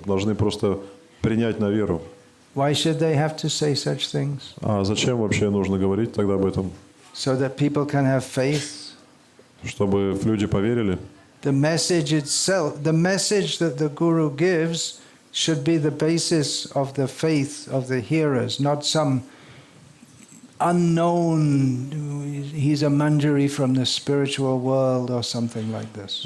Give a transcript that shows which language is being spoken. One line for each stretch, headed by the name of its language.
Russian: Должны просто принять на веру.
English: Why should they have to say such things?
Russian: А зачем вообще нужно говорить тогда об этом?
English: So that people can have faith.
Russian: Чтобы люди поверили.
English: The message itself, the message that the Guru gives should be the basis of the faith of the hearers, not some unknown, he's a manjari from the spiritual world or something like this.